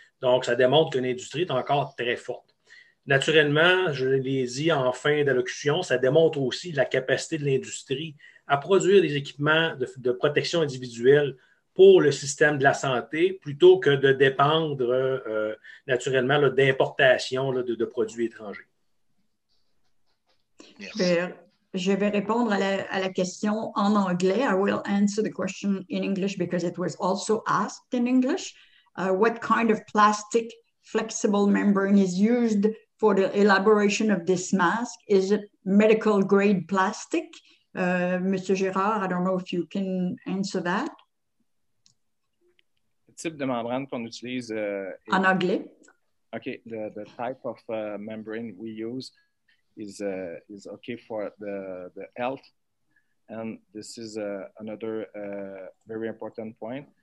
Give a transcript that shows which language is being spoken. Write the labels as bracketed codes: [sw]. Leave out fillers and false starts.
[fr] Donc, ça démontre que l'industrie est encore très forte. Naturellement, je l'ai dit en fin d'allocution, ça démontre aussi la capacité de l'industrie à produire des équipements de protection individuelle pour le système de la santé plutôt que de dépendre naturellement d'importation de produits étrangers. Je vais répondre à la question en anglais. [en] I will answer the question in English because it was also asked in English. What kind of plastic flexible membrane is used for the elaboration of this mask? Is it medical grade plastic? Mr. Girard, I don't know if you can answer that. [fr] Le type de membrane qu'on utilise en anglais. [en] Okay, the type of membrane we use is okay for the health, and this is another very important point.